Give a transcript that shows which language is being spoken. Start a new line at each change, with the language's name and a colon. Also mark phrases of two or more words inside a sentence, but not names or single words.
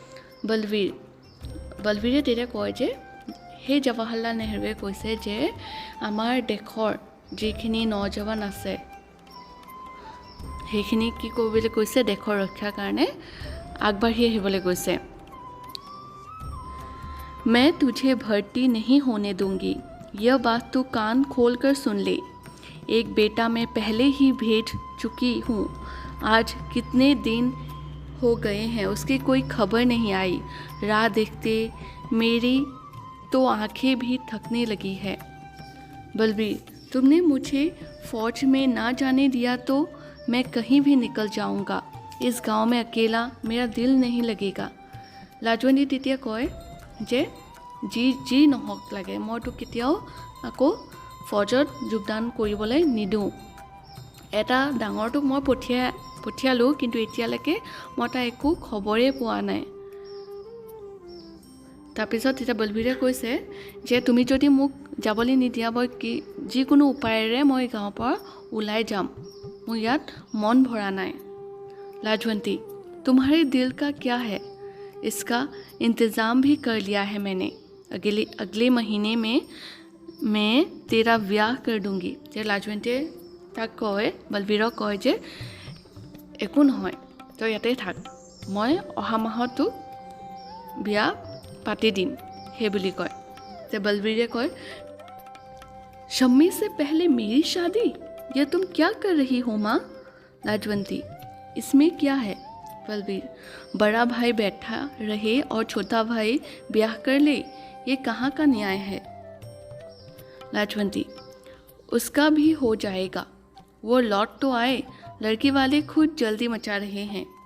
Assamese: বলবীৰে তেতিয়া কয় যে সেই জৱাহৰলাল নেহৰুৱে কৈছে যে আমাৰ দেশৰ যিখিনি নজৱান আছে সেইখিনি কি কৰিবলৈ কৈছে, দেশৰ ৰক্ষাৰ কাৰণে আগবাঢ়ি আহিবলৈ কৈছে।
Hindi: मैं तुझे भर्ती नहीं होने दूंगी, यह बात तू कान खोल कर सुन ले। एक बेटा मैं पहले ही भेज चुकी हूँ, आज कितने दिन हो गए हैं उसकी कोई खबर नहीं आई। राह देखते मेरी तो आंखें भी थकने लगी है। बलबीर, तुमने मुझे फौज में ना जाने दिया तो मैं कहीं भी निकल जाऊंगा, इस गांव में अकेला मेरा दिल नहीं लगेगा।
Assamese: लाजवंती তেতিয়া কয় যে যি নহওক লাগে মইতো কেতিয়াও আকৌ ফৌজত যোগদান কৰিবলৈ নিদিওঁ। এটা ডাঙৰটোক মই পঠিয়ালোঁ, কিন্তু এতিয়ালৈকে মই তাৰ একো খবৰেই পোৱা নাই। তাৰপিছত তেতিয়া বলবীৰে কৈছে যে তুমি যদি মোক যাবলৈ নিদিয়া, মই যিকোনো উপায়েৰে মই গাঁৱৰ পৰা ওলাই যাম, মোৰ ইয়াত মন ভৰা নাই।
Hindi: लाजवंती, तुम्हारे दिल का क्या है, इसका इंतज़ाम भी कर लिया है मैंने। अगले महीने में मैं तेरा ब्याह कर दूंगी।
Assamese: যে লাজৱন্তীয়ে তাক কয়, বলবীৰক কয় যে একো নহয়, তই ইয়াতে থাক, মই অহা মাহতো বিয়া পাতি দিম সেই বুলি কয়। যে বলবীৰে কয়
Hindi: शम्मी से पहले मेरी शादी, यह तुम क्या कर रही हो माँ। लाजवंती, इसमें क्या है। बलबीर, बड़ा भाई बैठा रहे और छोटा भाई ब्याह कर ले, ये कहाँ का न्याय है। लाजवंती, उसका भी हो जाएगा, वो लौट तो आए, लड़की वाले खुद जल्दी मचा रहे हैं।